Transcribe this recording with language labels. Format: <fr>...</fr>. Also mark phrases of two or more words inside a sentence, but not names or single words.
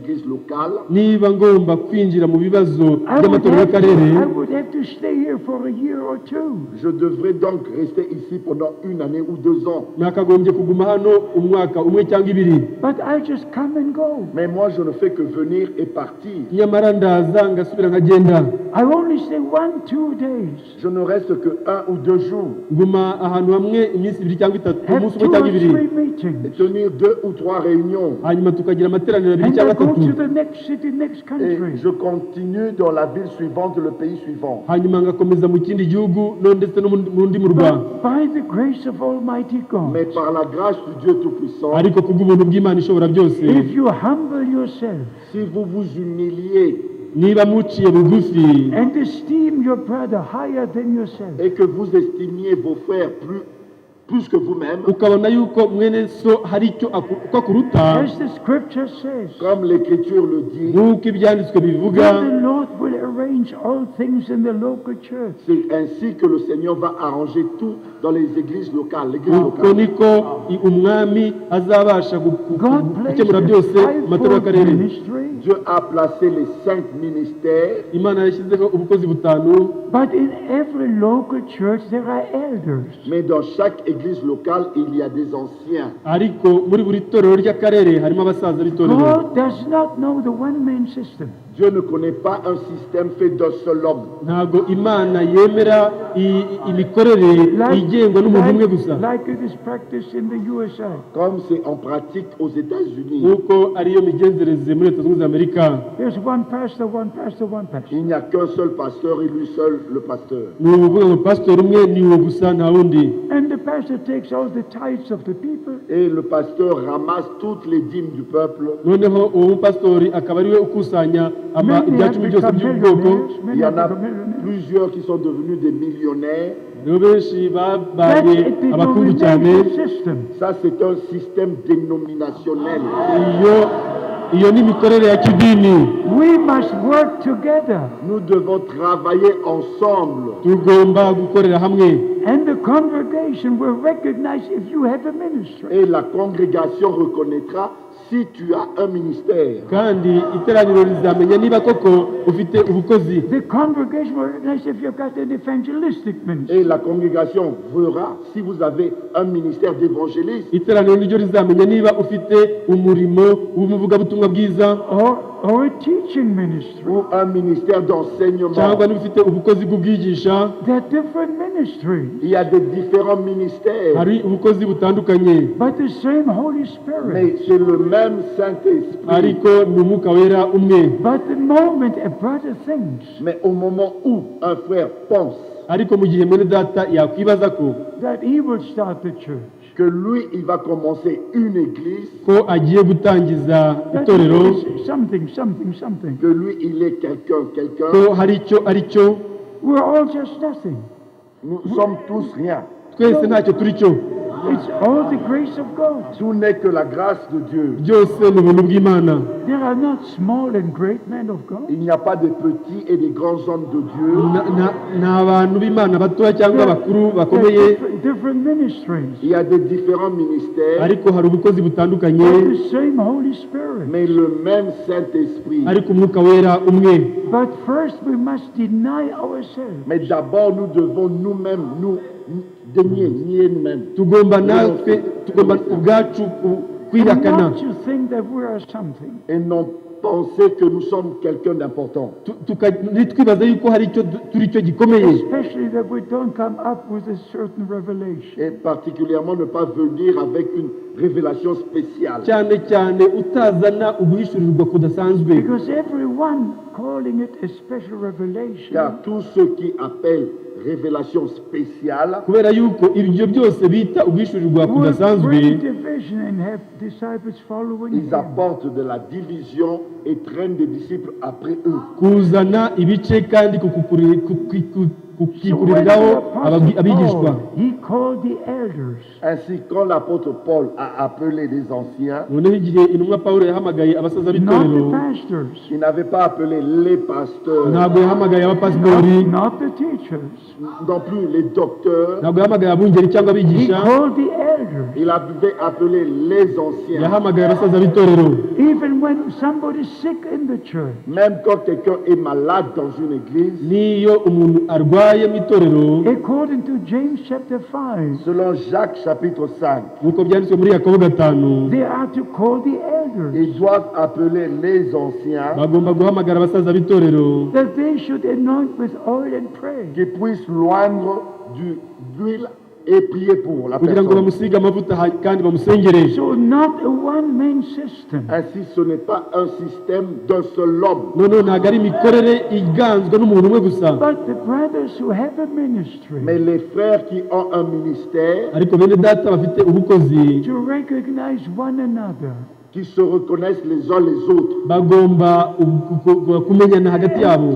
<fr>églises locales,</fr> <rw>niba ngomba kwinjira mu bibazo</rw> <en>I</en> <rw>by'amatorero y'akarere</rw> <en>would have to stay here for a year or two.</en> <fr>je devrais donc rester ici pendant 1 année ou 2 ans.</fr> <rw>nakagombye kuguma hano umwaka umwe cyangwa ibiri,</rw> <en>But I just come and go.</en> <fr>Mais moi, je ne fais que venir et partir.</fr> <rw>nyamara ndaza ngasubira nkagenda.</rw> <en>I only stay 1-2 days.</en> <fr>Je ne reste que 1 ou 2 jours.</fr> <rw>nguma ahantu hamwe iminsi ibiri cyangwa itatu,</rw> <en>Have</en> <rw>umunsi 2 umwe cyangwa</rw> <en>or</en> <rw>ibiri,</rw> <en>3</en> <fr>Et</fr> <en>meetings.</en> <fr>tenir 2 ou 3 réunions.</fr> <rw>hanyuma tukagira amateraniro abiri</rw> <en>And I</en> <rw>cyangwa</rw> <en>go</en> <rw>atatu,</rw> <en>to the next city, next</en> <fr>Et</fr> <en>country.</en> <fr>je continue dans la ville suivante, le pays suivant.</fr> <rw>hanyuma ngakomeza mu kindi gihugu no ndetse no mu rundi murwa.</rw> <en>But by the grace of Almighty God,</en> <fr>Mais par la grâce du Dieu Tout-Puissant,</fr> <rw>ariko kubw'ubuntu bw'Imana ishobora byose,</rw> <en>if you humble yourself</en> <fr>si vous vous humiliez</fr> <rw>niba muciye bugufi</rw> <en>and esteem your brother higher than yourself,</en> <fr>et que vous estimiez vos frères plus que vous-même,</fr> <rw>ukabona yuko mwene so hari icyo uko akuruta,</rw> <en>as the scripture says,</en> <fr>comme l'Écriture le dit,</fr> <rw>nk'uko ibyanditswe bivuga,</rw> <en>then the Lord will arrange all things in the local church.</en> <fr>c'est ainsi que le Seigneur va arranger tout dans les églises locales. L'église</fr> <rw>uko</rw> <fr>locale.</fr> <rw>niko umwami azabasha</rw> <en>God placed</en> <rw>gukemura byose mu matorero</rw> <en>the</en> <rw>y'akarere.</rw> <en>ministry,</en> <fr>Dieu a placé les 5 ministères,</fr> <rw>Imana yashyizeho ubukozi butanu,</rw> <en>but in every local church there are elders.</en> <fr>mais dans chaque église locale, il y a des anciens.</fr> <rw>ariko muri buri torero ry'akarere harimo abasaza b'itorero.</rw> <en>God does not know the one-man system.</en> <fr>Dieu ne connaît pas un système fait d'un seul homme.</fr> <rw>ntabwo Imana yemera imikorere igengwa n'umuntu umwe gusa,</rw> <en>like it is practiced in the USA.</en> <fr>Comme c'est en pratique aux États-Unis.</fr> <rw>nk'uko ariyo migenzereze muri Leta Zunze Ubumwe za Amerika.</rw> <en>There's one pastor, one pastor, one pastor.</en> <fr>Il n'y a qu'un seul pasteur et lui seul le pasteur.</fr> <rw>ni ukuvuga ngo pasitori umwe ni uwo gusa, nta wundi.</rw> <en>And the pastor takes all the tithes of the people.</en> <fr>Et le pasteur ramasse toutes les dîmes du peuple.</fr> <rw>noneho uwo mupasitori akaba ariwe ukusanya</rw> <en>Many</en> <rw>ibya</rw> <en>have</en> <rw>cumi byose</rw> <en>become</en> <rw>by'ubwoko.</rw> <en>millionaires.</en> <fr>Il</fr> <en>Many</en> <fr>y en</fr> <en>have</en> <fr>a</fr> <en>become millionaires.</en> <fr>plusieurs qui sont devenus des millionnaires.</fr> <rw>rero benshi</rw> <en>That's</en> <rw>babaye</rw> <en>a</en> <rw>abakungu cyane.</rw> <en>denomination system.</en> <fr>Ça, c'est un système dénominationnel.</fr> <rw>iyo ni imikorere ya kidini.</rw> <en>We must work together.</en> <fr>Nous devons travailler ensemble.</fr> <rw>tugomba gukorera hamwe,</rw> <en>And the congregation will recognize if you have a ministry.</en> <fr>Et la congrégation reconnaîtra si tu as un ministère.</fr> <rw>kandi iteraniro rizamenya niba koko ufite ubukozi.</rw> <en>The congregation will recognize if you've got an evangelistic ministry.</en> <fr>Et la congrégation verra si vous avez un ministère d'évangéliste</fr> <rw>iteraniro niryo rizamenya niba ufite umurimo w'umuvugabutumwa bwiza</rw> <en>Or a teaching ministry.</en> <fr>ou un ministère d'enseignement.</fr> <rw>cyangwa niba ufite ubukozi bw'ubwigisha.</rw> <en>There are different ministries,</en> <fr>Il y a des différents ministères,</fr> <rw>hari ubukozi butandukanye,</rw> <en>but the same Holy Spirit.</en> <fr>mais c'est le même Saint-Esprit.</fr> <rw>ariko ni umwuka wera umwe.</rw> <en>But the moment a brother thinks</en> <fr>Mais au moment où un frère pense</fr> <rw>ariko mu gihe mwene data yakwibaza ko</rw> <en>that he will start the church,</en> <fr>que lui, il va commencer une église,</fr> <rw>ko agiye gutangiza</rw> <en>that</en> <rw>itorero,</rw> <en>is something.</en> <fr>que lui, il est quelqu'un,</fr> <rw>ko hari icyo ari cyo,</rw> <en>We're all just nothing.</en> <fr>nous sommes tous rien.</fr> <rw>twese ntacyo turi cyo.</rw> <en>It's all the grace of God.</en> <fr>Tout n'est que la grâce de Dieu.</fr> <rw>byose ni ubuntu bw'Imana.</rw> <en>There are not small and great men of God.</en> <fr>Il n'y a pas de petits et de grands hommes de Dieu.</fr> <rw>ni abantu b'Imana batoya cyangwa abakuru</rw> <en>There</en> <rw>bakomeye,</rw> <en>are different ministries,</en> <fr>Il y a des différents ministères,</fr> <rw>ariko hari ubukozi butandukanye,</rw> <en>but the same Holy Spirit.</en> <fr>mais le même Saint-Esprit.</fr> <rw>ariko umwuka wera umwe.</rw> <en>But first we must deny ourselves.</en> <fr>Mais d'abord, nous devons nous-mêmes nous nier nous-mêmes.</fr> <rw>tugomba ubwacu</rw> <en>And</en> <rw>kwihakana,</rw> <en>not to think that we are something.</en> <fr>Et non penser que nous sommes quelqu'un d'important.</fr> <rw>ntitwibaze yuko hari icyo turi cyo gikomeye,</rw> <en>Especially that we don't come up with a certain revelation.</en> <fr>Et particulièrement ne pas venir avec une révélation spéciale.</fr> <rw>cyane cyane utazana uguhishurirwa kudasanzwe,</rw> <en>Because everyone calling it a special revelation,</en> <fr>Car tous ceux qui appellent révélation spéciale</fr> <rw>kubera yuko ibyo byose bita uguhishurirwa</rw> <en>will</en> <rw>kudasanzwe,</rw> <en>bring division and have disciples following</en> <fr>ils</fr> <en>them.</en> <fr>apportent de la division et traînent des disciples après eux.</fr> <rw>kuzana ibice kandi kukikuriraho abigishwa.</rw> <en>he called the elders.</en> <fr>Ainsi, quand l'apôtre Paul a appelé les anciens,</fr> <rw>noneho igihe intumwa Pawulo yahamagaye abasaza</rw> <en>Not the</en> <rw>b'itorero,</rw> <en>pastors,</en> <fr>il n'avait pas appelé les pasteurs,</fr> <rw>ntabwo yahamagaye abapasitori,</rw> <en>not the teachers.</en> <fr>non plus les docteurs.</fr> <rw>ntabwo yahamagaye abungeri cyangwa</rw> <en>He</en> <rw>abigisha,</rw> <en>called the elders.</en> <fr>Il avait appelé les anciens.</fr> <rw>yahamagaye abasaza b'itorero.</rw> <en>Even when somebody's sick in the church,</en> <fr>Même quand quelqu'un est malade dans une église,</fr> <rw>N'iyo umuntu arwaye mu itorero,</rw> <en>according to James chapter 5,</en> <fr>selon Jacques chapitre 5,</fr> <rw>nk'uko byanditswe muri Yakobo 5,</rw> <en>they are to call the elders,</en> <fr>ils doivent appeler les anciens</fr> <rw>bagomba guhamagara abasaza b'itorero</rw> <en>that they should anoint with oil and pray.</en> <fr>qui puissent loindre d'huile et prier pour la</fr> <rw>kugira ngo</rw> <fr>personne.</fr> <rw>bamusige amavuta kandi bamusengere.</rw> <en>So not a one-man system.</en> <fr>Ainsi, ce n'est pas un système d'un seul homme,</fr> <rw>noneho ntabwo ari imikorere iganzwe n'umuntu umwe gusa,</rw> <en>But the brothers who have a ministry</en> <fr>mais les frères qui ont un ministère,</fr> <rw>ariko bene data bafite ubukozi</rw> <en>to recognize one another</en> <fr>qui se reconnaissent les uns les autres</fr> <rw>bagomba kumenyana hagati yabo</rw>